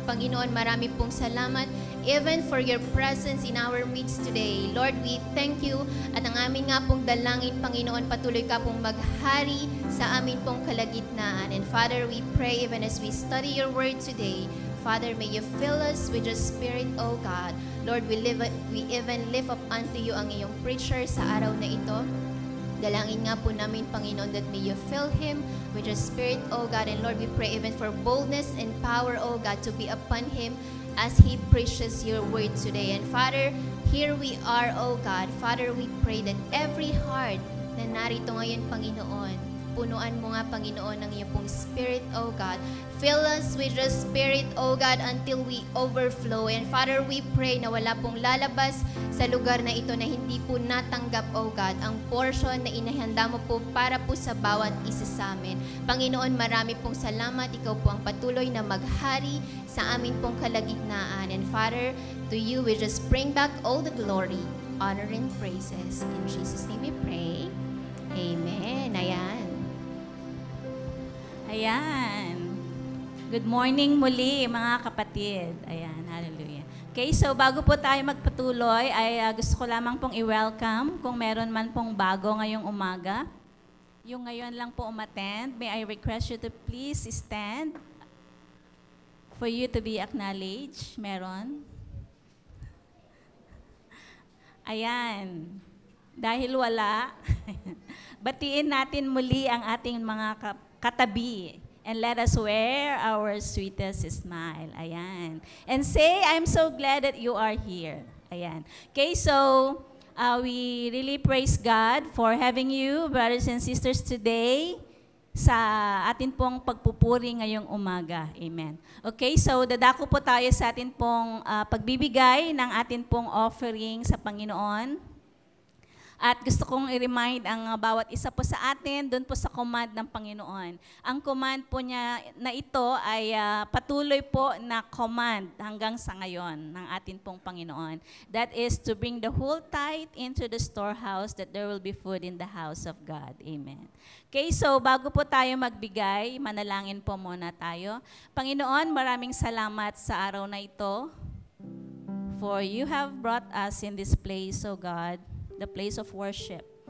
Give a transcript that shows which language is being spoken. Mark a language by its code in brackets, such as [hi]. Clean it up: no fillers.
[en] Panginoon, [tl] marami pong salamat [en] even for your presence in our midst today. Lord, we thank you [tl] at ang amin nga pong dalangin, Panginoon, patuloy ka pong maghari sa amin pong kalagitnaan. [en] And Father, we pray even as we study your word today, Father, may you fill us with your Spirit, O God. Lord, we even lift up unto you [tl] ang iyong preacher sa araw na ito. Dalangin nga po namin, [en] Panginoon, that may you fill him with your Spirit, O God. And Lord, we pray even for boldness and power, O God, to be upon him as he preaches your word today. And Father, here we are, O God. Father, we pray that every heart [tl] na narito ngayon, Panginoon, punuan mo nga, Panginoon, ng iyong pong [en] Spirit, O God. Fill us with your Spirit, O God, until we overflow. And Father, we pray [tl] na wala pong lalabas sa lugar na ito na hindi po natanggap, O God, ang portion na inahanda mo po para po sa bawat isa sa amin. Panginoon, marami pong salamat. Ikaw po ang patuloy na maghari sa amin pong kalagitnaan. [en] And Father, to you we just bring back all the glory, honor, and praises. In Jesus' name we pray. Amen. Ayan. [tl] Ayan. [en] Good morning [tl] muli, mga kapatid. Ayan, hallelujah. Okay, so bago po tayo magpatuloy, ay gusto ko lamang pong i-welcome kung meron man pong bago ngayong umaga. Yung ngayon lang po umattend, [en] may I request you to please stand for you to be acknowledged. [tl] Meron? Ayan. Dahil wala, batiin natin muli ang ating mga katabi. [en] And let us wear our sweetest smile. Ayan. And say, I'm so glad that you are here. Ayan. Okay, so we really praise God for having you, brothers and sisters, today [tl] sa atin pong pagpupuri ngayong umaga. [en] Amen. [tl] Okay, so dadako po tayo sa atin pong pagbibigay ng atin pong offering sa Panginoon. At gusto kong i-remind ang bawat isa po sa atin doon po sa command ng Panginoon. Ang command po niya na ito ay patuloy po na command hanggang sa ngayon ng atin pong Panginoon. [en] That is to bring the whole tithe into the storehouse that there will be food in the house of God. Amen. [tl] Okay, so bago po tayo magbigay, manalangin po muna tayo. [en] Panginoon, [tl] maraming salamat sa araw na ito. [en] For you have brought us in this place, O God, the place of worship.